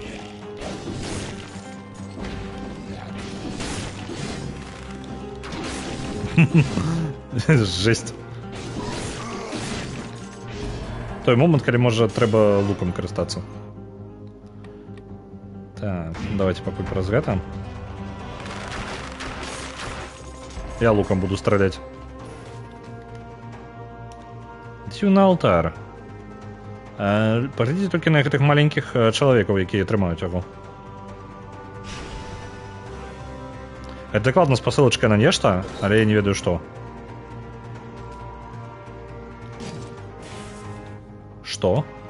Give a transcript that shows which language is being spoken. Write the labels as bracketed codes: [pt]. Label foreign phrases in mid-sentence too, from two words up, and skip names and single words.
[be] Жесть. Той момент, калі можа трэба лукам карыстацца. Так, давайте пакуль праз гэта. [ru] Я луком буду стрелять. Идти на алтар. [be] Паглядзіце толькі на гэтых маленькіх чалавекаў, якія трымаюць яго. Это дакладна спасылачка на нешта, але я не ведаю што. Што?